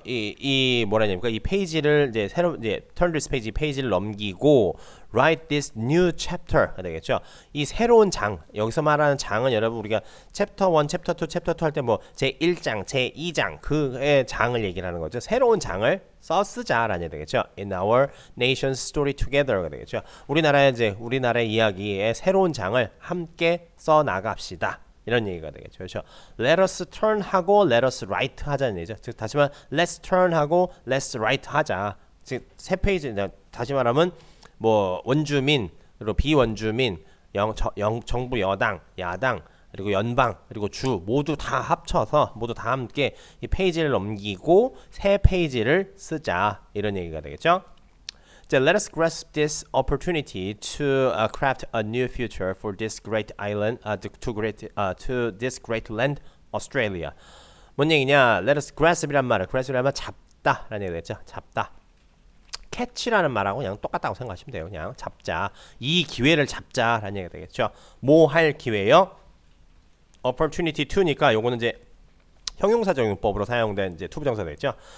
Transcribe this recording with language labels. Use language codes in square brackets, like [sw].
[ko] 이 뭐라냐니까 이 페이지를 이제 [en] turn this page [ko] 페이지를 넘기고 [en] write this new chapter [ko] 가 되겠죠. 이 새로운 장 여기서 말하는 장은 여러분 우리가 chapter 1, chapter 2, chapter 2 할 때 뭐 제1장, 제2장 그의 장을 얘기를 하는 거죠. 새로운 장을 쓰자라는 얘기 되겠죠. [en] In our nation's story together가 [ko] 되겠죠. 우리나라의 이야기의 새로운 장을 함께 써 나갑시다. 이런 얘기가 되겠죠. 그렇죠? [en] Let us turn [ko] 하고 [en] let us write [ko] 하자는 얘기죠. 즉 다시 말하면 [en] let's turn [ko] 하고 [en] let's write [ko] 하자. 즉 세 페이지 다시 말하면 뭐 원주민 그리고 비원주민 정부 여당 야당 그리고 연방 그리고 주 모두 다 합쳐서 모두 다 함께 이 페이지를 넘기고 새 페이지를 쓰자 이런 얘기가 되겠죠. [en] So let us grasp this opportunity to craft a new future for this great island, to this great land, Australia. [ko] 뭔 얘기냐? [en] Let us grasp [ko] 이란 말은 잡다라는 얘기겠죠. 잡다. catch라는 말하고 그냥 똑같다고 생각하시면 돼요. 그냥 잡자. 이 기회를 잡자라는 얘기가 되겠죠. 뭐 할 기회요? [en] opportunity to [ko] 니까 요거는 이제 형용사적용법으로 사용된 이제 투부정사 되겠죠.